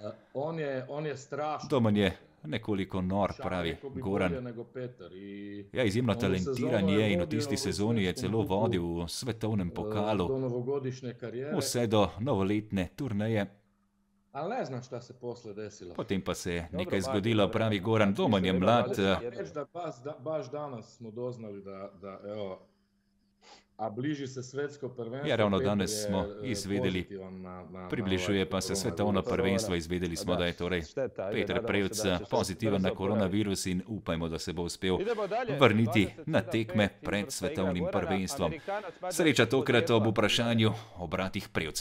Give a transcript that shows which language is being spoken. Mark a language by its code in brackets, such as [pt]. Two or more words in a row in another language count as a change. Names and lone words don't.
[sl] Domen je nekoliko nor, pravi Goran. Ja, izjemno talentiran je in v tisti sezoni je celo vodil v svetovnem pokalu vse do novoletne turneje. [sr] Ali ne znaš, šta se posle desilo? [sl] Potem pa se je nekaj zgodilo, pravi Goran. Domen je mlad. [sr] Baš danas smo doznali da evo, a bliži se svetsko prvenstvo. [sl] Ja, ravno danes smo izvedeli, približuje pa se svetovno prvenstvo, izvedeli smo, da je torej Peter Prevc pozitiven na koronavirus in upajmo, da se bo uspel vrniti na tekme pred svetovnim prvenstvom. Sreča tokrat ob vprašanju o bratih Prevc.